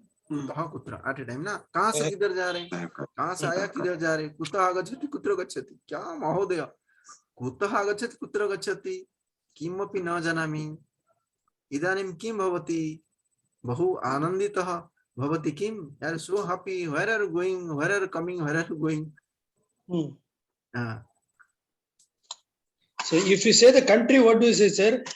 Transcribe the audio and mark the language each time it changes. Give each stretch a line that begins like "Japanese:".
Hindi: कुतः कुत्र एट ए टाइम ना, कहाँ से किधर जा रहे हैं, कहाँ से आया किधर जा रहे,
Sanskrit: कुतः आगच्छति कुत्र गच्छति? क्या महोदय, कुतः आगच्छति कुत्र गच्छति किमपि न जानामि। इदानीं किं भवति? बहु आनन्दितः भवति किं?
English: यार so happy, where are you going, where are you coming, where are you going? So if you say the country, what do you say, sir?